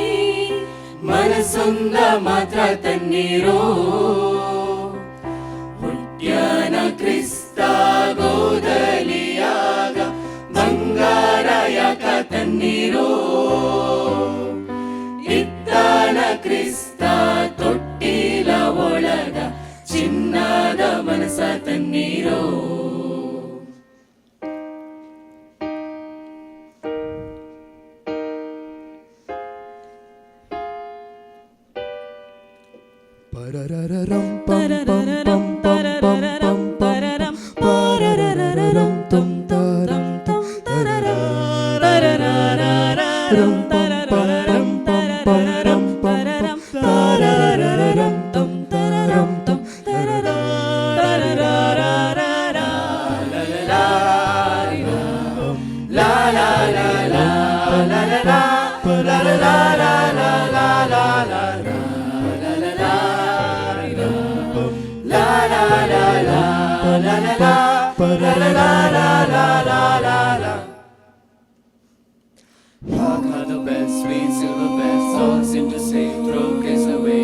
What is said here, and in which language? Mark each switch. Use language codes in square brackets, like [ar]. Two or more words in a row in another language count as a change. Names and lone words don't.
[kn] ಮನಸ್ಸೊಂದ ಮಾತ್ರ ತನ್ನೀರೋ ಹುಟ್ಯಾನ ಕ್ರಿಸ್ತ ಗೋದಲಿಯಾಗ ಬಂಗಾರ ಯಾಕ ತನ್ನೀರೋ ಇದ್ದಾನ ಕ್ರಿಸ್ತ ತೊಟ್ಟಿಲ ಒಳಗ ಚಿನ್ನದ ಮನಸ ತನ್ನೀರೋ Parararam pam pam pam pam pam pam pam parararam tum taram tum tarararam pam pam pam pam pam pam parararam tum taram tum la la la la la la la [en] Hark how the bells, sweet silver bells, all seem to say, throw cares away.